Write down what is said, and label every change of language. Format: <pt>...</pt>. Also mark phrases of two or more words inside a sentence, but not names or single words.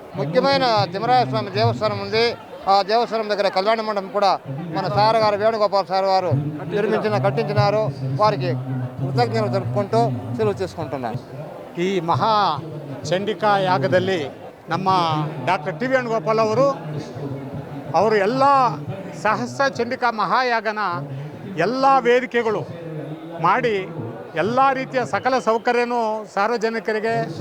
<te>ముఖ్యమైన తిమ్మరాయ స్వామి దేవస్థానం ఉంది. ఆ దేవస్థానం దగ్గర కళ్యాణ మండపం కూడా మన సార్ గారు వేణుగోపాల్ సార్ గారు కట్టించినారు. వారికి కృతజ్ఞతలు తెలుపుకుంటూ సెలవు తీసుకుంటున్నాను.</te> <kn>ಈ ಮಹಾ ಚಂಡಿಕಾ ಯಾಗದಲ್ಲಿ ನಮ್ಮ ಡಾಕ್ಟರ್ ಟಿ ವೇಣುಗೋಪಾಲ್ ಅವರು ಎಲ್ಲ ಸಹಸ್ರ ಚಂಡಿಕಾ ಮಹಾಯಾಗನ ಎಲ್ಲ ವೇದಿಕೆಗಳು ಮಾಡಿ ಎಲ್ಲ ರೀತಿಯ ಸಕಲ ಸೌಕರ್ಯನೂ ಸಾರ್ವಜನಿಕರಿಗೆ</kn>